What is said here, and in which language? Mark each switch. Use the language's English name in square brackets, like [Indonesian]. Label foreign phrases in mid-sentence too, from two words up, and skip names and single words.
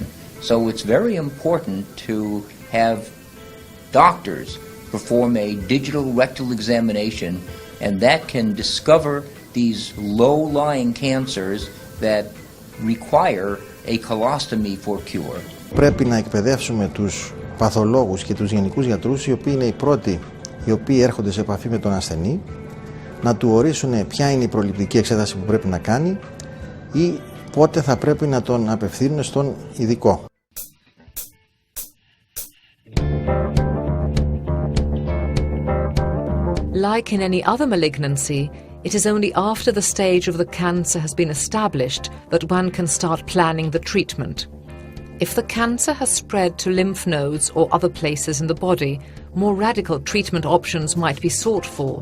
[English] So it's very important to have doctors perform a digital rectal examination, and that can discover these low-lying cancers that require a colostomy for cure. [Greek] Πρέπει να εκπαιδεύσουμε τους παθολόγους και τους γενικούς γιατρούς, οι οποίοι είναι οι πρώτοι οι οποίοι έρχονται σε επαφή με τον ασθενή, να του ορίσουν ποια είναι η προληπτική εξέταση που πρέπει να κάνει ή πότε θα πρέπει να τον απευθύνουν στον ειδικό. [English] Like in any other malignancy, it is only after the stage of the cancer has been established that one can start planning the treatment. If the cancer has spread to lymph nodes or other places in the body, more radical treatment options might be sought for.